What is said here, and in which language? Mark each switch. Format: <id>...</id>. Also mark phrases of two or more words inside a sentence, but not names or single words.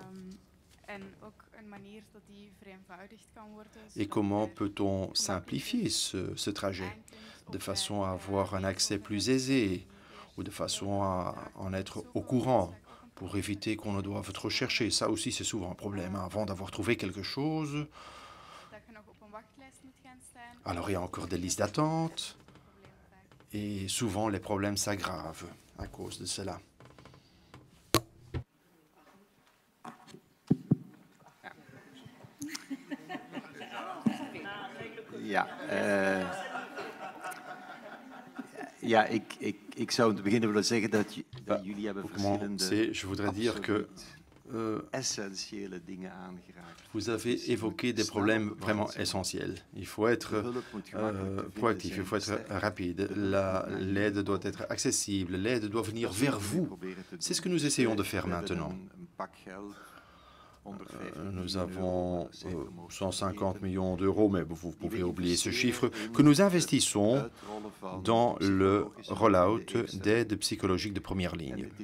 <fr>Et comment peut-on simplifier ce trajet de façon à avoir un accès plus aisé ou de façon à en être au courant pour éviter qu'on ne doive trop chercher? Ça aussi, c'est souvent un problème. Avant d'avoir trouvé quelque chose, alors il y a encore des listes d'attente. Et souvent, les problèmes s'aggravent à cause de cela.</fr> <nl>Ik zou om te beginnen willen zeggen dat jullie hebben verschillende...</nl> <fr>Je voudrais dire que vous avez évoqué des problèmes vraiment essentiels. Il faut être proactif, il faut être rapide. L'aide doit être accessible, l'aide doit venir vers vous. C'est ce que nous essayons de faire maintenant. Nous avons 150 millions d'euros, mais vous pouvez oublier ce chiffre, que nous investissons dans le roll-out d'aide psychologique de première ligne.</fr>